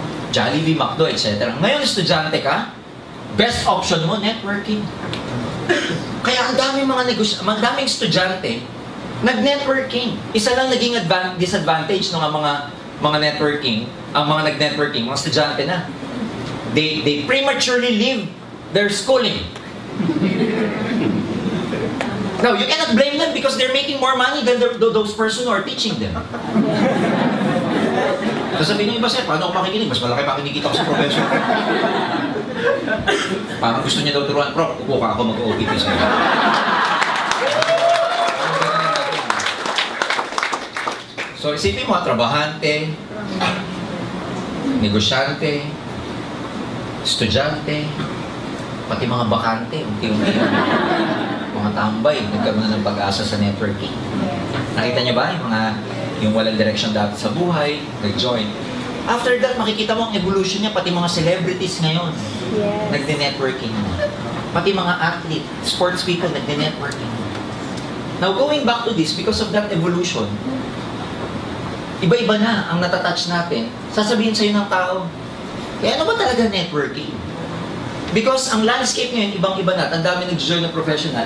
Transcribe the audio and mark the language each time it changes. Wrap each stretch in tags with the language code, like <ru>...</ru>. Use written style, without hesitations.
<tl>Jollibee, McDo, etc. Ngayon, estudyante ka,</tl> <en>best option</en> <tl>mo, networking. Kaya ang daming daming estudyante, nag-networking. Isa lang naging disadvantage ng mga networking, ang mga nag-networking, mga estudyante na.</tl> <en>They prematurely leave their schooling. Now, you cannot blame them because they're making more money than those person who are teaching them.</en> <tl>Sasabihin niyo iba, sir, paano ako makikinig? Mas malaki pa kinikita ko sa professor. Parang gusto niya daw turuan, Prof, upo ka ako mag-OPT sa'yo. So, isipin mo, trabahante, negosyante, estudyante, pati mga bakante, unti-unti. Mga tambay, nagkaroon na ng pag-asa sa networking. Nakita niyo ba yung walang direction dati sa buhay, nag-join.</tl> <en>After that,</en> <tl>makikita mo ang evolution niya, pati mga celebrities ngayon, nagde-networking na. Pati mga athlete,</tl> <en>sports people,</en> <tl>nagde-networking.</tl> <en>Now, going back to this, because of that evolution,</en> <tl>iba-iba na ang natatouch natin. Sasabihin sa'yo ng tao, kaya ano ba talaga networking?</tl> <en>Because</en> <tl>ang landscape ngayon, ibang-iba na. Ang dami nag-join na professional.</tl>